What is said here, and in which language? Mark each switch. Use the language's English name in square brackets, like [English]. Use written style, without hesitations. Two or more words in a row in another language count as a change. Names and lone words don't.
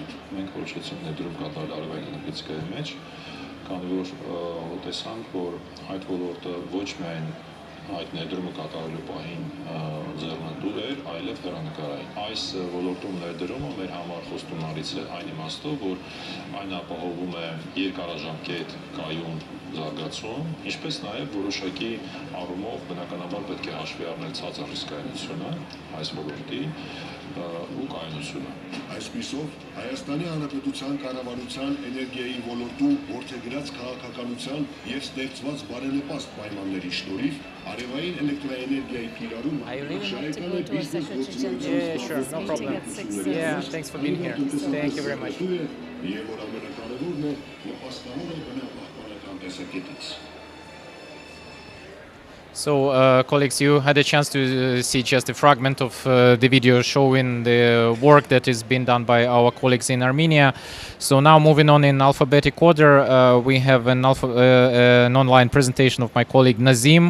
[Armenian] Մենք որոշեցինք ներդրում կատարել արևային էներգետիկայի մեջ, քանի որ տեսանք, որ այդ ոլորտը ոչ միայն այդ ներդրումը կատարելու պահին ձեռնտու էր, այլև հեռանկարային։ Այս ոլորտում ներդրումը մեր համար խոստումնալից է այն իմաստով, որ այն ապահովում է երկարաժամկետ կայուն զարգացում, ինչպես նաև որոշակի առումով բնականաբար պետք է հաշվի առնել ցածր ռիսկայնությունը այս ոլորտի ու կայունությունը։ Այսպիսով, Հայաստանի Հանրապետության կառավարության էներգիայի ոլորտում որդեգրած քաղաքականության եւ ստեղծված բարենպաստ պայմանների շնորհիվ արևային էլեկտրաէներգիայի կիրառումը շարեկան է բիզնես գործունեության [English] Thanks for being here. Thank you very much. [Armenian] Եվ որ ամենակարևորն է, նպաստավոր է բնապահպանական տեսակետից։ [English] So, colleagues, you had a chance to see just a fragment of the video showing the work that is being done by our colleagues in Armenia. So now moving on in alphabetic order, we have an online presentation of my colleague Nazim.